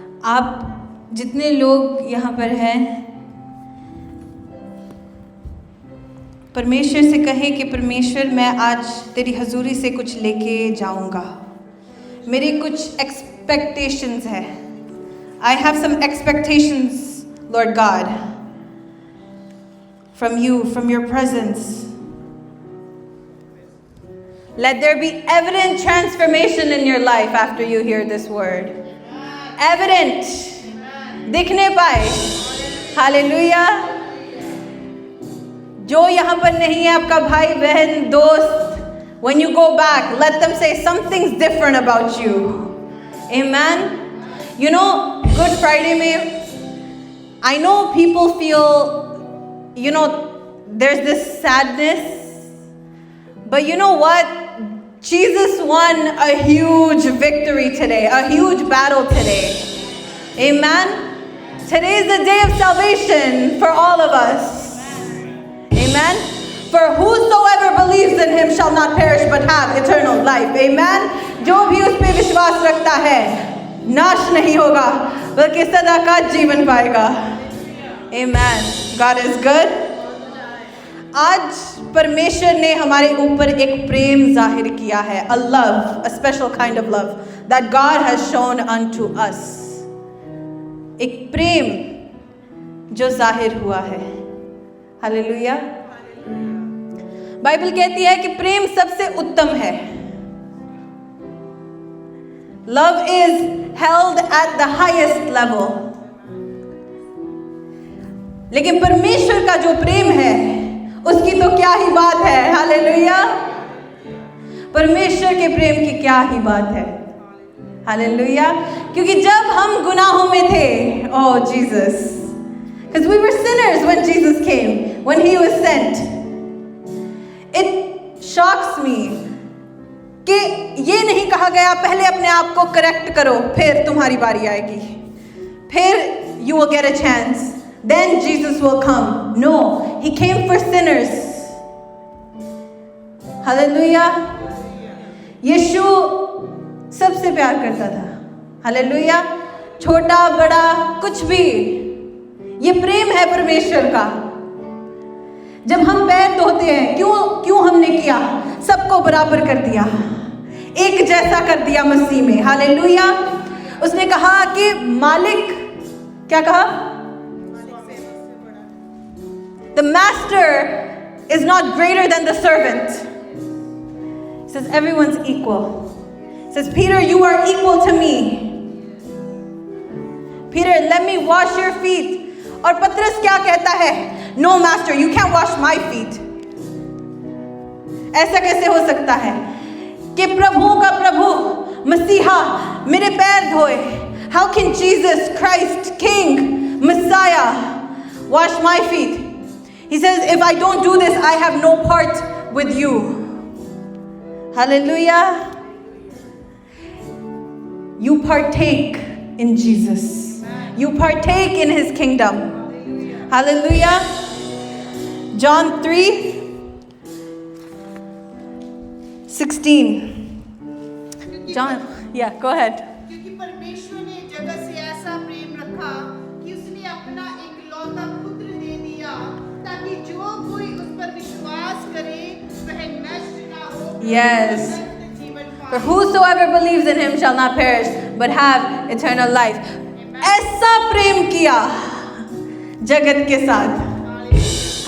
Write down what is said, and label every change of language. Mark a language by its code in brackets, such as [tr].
[hi] आप जितने लोग यहाँ पर हैं, परमेश्वर से कहें कि परमेश्वर मैं आज तेरी हजूरी से कुछ लेके जाऊँगा। मेरी कुछ एक्सपेक्टेशंस है। [en] I have some expectations, Lord God, from you, from your presence. Let there be evident transformation in your life after you hear this word. Evident. [hi] दिखने पाए. Hallelujah. जो यहाँ पर नहीं है आपका भाई बहन दोस्त, [en] when you go back, let them say something's different about you. Amen. You know, Good Friday में, I know people feel, there's this sadness, but you know what? Jesus won a huge victory today, a huge battle today. Amen. Today is the day of salvation for all of us. Amen. For whosoever believes in him shall not perish but have eternal life. Amen. [hi] जो भी उस पे विश्वास रखता है नाश नहीं होगा बल्कि सदा का जीवन पाएगा. [en] Amen. God is good. [hi] आज परमेश्वर ने हमारे ऊपर एक प्रेम जाहिर किया है. [en] A love, a special kind of love that God has shown unto us. [hi] एक प्रेम जो जाहिर हुआ है. हालेलुया. बाइबल कहती है कि प्रेम सबसे उत्तम है. [en] Love is held at the highest level. [hi] लेकिन परमेश्वर का जो प्रेम है उसकी तो क्या ही बात है. हालेलुया. परमेश्वर के प्रेम की क्या ही बात है. हालेलुया. क्योंकि जब हम गुनाहों में थे, [en] oh Jesus, because we were sinners when Jesus came, when he was sent. It shocks me [hi] कि ये नहीं कहा गया पहले अपने आप को करेक्ट करो फिर तुम्हारी बारी आएगी, फिर [en] you will get a chance, then Jesus will come. No, he came for sinners. Hallelujah. [hi] यीशु सबसे प्यार करता था. हालेलुया. छोटा बड़ा कुछ भी, ये प्रेम है परमेश्वर का. जब हम पैर धोते हैं, क्यों हमने किया? सबको बराबर कर दिया, एक जैसा कर दिया मसीह में. हालेलुया. उसने कहा कि मालिक, क्या कहा? [en] The master is not greater than the servant. He says everyone's equal. He says, Peter, you are equal to me. Peter, let me wash your feet. [hi] और पतरस क्या कहता है? [en] No master, you can't wash my feet. [hi] ऐसा कैसे हो सकता है कि प्रभुओं का प्रभु मसीहा मेरे पैर धोए? [en] How can Jesus Christ, King, Messiah, wash my feet? He says, if I don't do this, I have no part with you. Hallelujah. You partake in Jesus. You partake in his kingdom. Hallelujah. John 3:16. John, yeah, go ahead. [hi] क्योंकि परमेश्वर ने जगत से ऐसा प्रेम रखा कि उसने अपना एकलौता पुत्र दे दिया ताकि जो कोई उस पर विश्वास करे वह नष्ट ना हो. [en] Yes. For whosoever believes in him shall not perish but have eternal life. [hi] ऐसा प्रेम किया जगत के साथ.